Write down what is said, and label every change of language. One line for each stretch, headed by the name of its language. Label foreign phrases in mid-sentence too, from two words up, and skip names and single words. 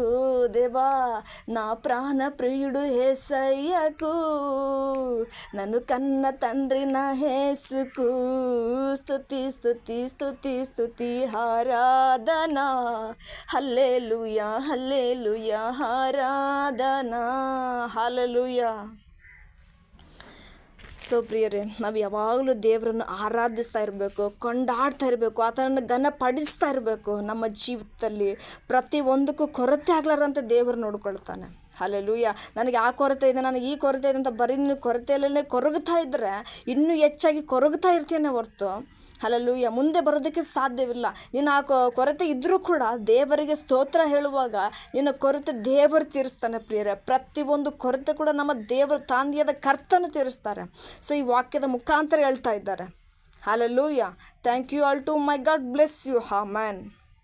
Telugu: దేవా, నా ప్రాణ ప్రియుడు యేసయ్యకు, నన్ను కన్న తండ్రి నా యేసుకు. స్తుతి స్తుతి స్తుతి స్తుతి ఆరాధనా, హల్లెలూయా హల్లెలూయా ఆరాధనా.
Kannada: ಹಲ್ಲೆಲೂಯಾ. ಸೊ ಪ್ರಿಯರೇ, ನಾವು ಯಾವಾಗಲೂ ದೇವರನ್ನು ಆರಾಧಿಸ್ತಾ ಇರಬೇಕು, ಕೊಂಡಾಡ್ತಾ ಇರಬೇಕು, ಆತನನ್ನು ಘನಪಡಿಸ್ತಾ ಇರಬೇಕು. ನಮ್ಮ ಜೀವಿತದಲ್ಲಿ ಪ್ರತಿಯೊಂದಕ್ಕೂ ಕೊರತೆ ಆಗಲಾರ್ದಂತೆ ದೇವರು ನೋಡ್ಕೊಳ್ತಾನೆ. ಹಲ್ಲೆಲೂಯಾ. ನನಗೆ ಆ ಕೊರತೆ ಇದೆ, ನನಗೆ ಈ ಕೊರತೆ ಇದೆ ಅಂತ ಬರೀ ನೀನು ಕೊರತೆಯಲ್ಲೇ ಕೊರಗ್ತಾ ಇದ್ದರೆ ಇನ್ನೂ ಹೆಚ್ಚಾಗಿ ಕೊರಗ್ತಾ ಇರ್ತೀಯೇ ಹೊರತು ಹಲ್ಲೆಲೂಯಾ ಮುಂದೆ ಬರೋದಕ್ಕೆ ಸಾಧ್ಯವಿಲ್ಲ. ನೀನು ಆ ಕೊರತೆ ಇದ್ದರೂ ಕೂಡ ದೇವರಿಗೆ ಸ್ತೋತ್ರ ಹೇಳುವಾಗ ನಿನ್ನ ಕೊರತೆ ದೇವರು ತೀರಿಸ್ತಾನೆ ಪ್ರಿಯರೇ. ಪ್ರತಿಯೊಂದು ಕೊರತೆ ಕೂಡ ನಮ್ಮ ದೇವರು ತಂದೆಯಾದ ಕರ್ತನು ತೀರಿಸ್ತಾರೆ. ಸೊ ಈ ವಾಕ್ಯದ ಮುಖಾಂತರ ಹೇಳ್ತಾ ಇದ್ದಾರೆ. ಹಲ್ಲೆಲೂಯಾ.
English: thank you all to my God bless you.
Kannada: ಆಮೆನ್.